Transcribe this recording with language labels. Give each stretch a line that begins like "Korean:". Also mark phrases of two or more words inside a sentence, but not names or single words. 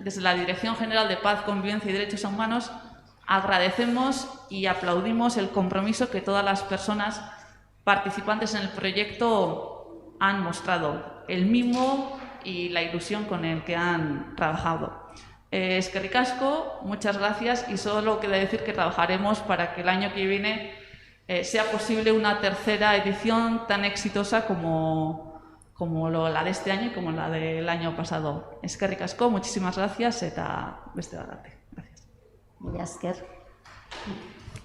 Spanish: desde la Dirección General de Paz, Convivencia y Derechos Humanos, agradecemos y aplaudimos el compromiso que todas las personas participantes en el proyecto han mostrado, el mimo y la ilusión con el que han trabajado.
Basque: Eskerrik asko,
Spanish: muchas gracias, y solo queda decir que trabajaremos para que el año que viene sea posible una tercera edición tan exitosa como la de este año y como la del año pasado.
Basque: Eskerrik asko,
Spanish: muchísimas gracias,
Basque: eta beste bat arte. Gracias. Mila esker.